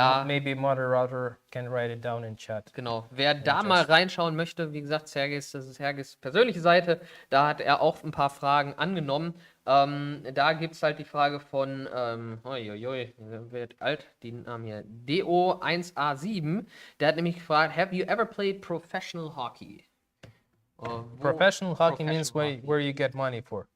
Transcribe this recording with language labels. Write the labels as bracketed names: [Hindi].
[English] maybe moderator can write it down in chat. [German] Genau. Wer da mal reinschauen möchte, wie gesagt, das ist Sergeys persönliche Seite, da hat er auch ein paar Fragen angenommen. Da gibt es halt die Frage von, wird alt, die Namen hier, DO1A7, der hat nämlich gefragt, [English] have you ever played professional hockey? Professional hockey means where you get money for.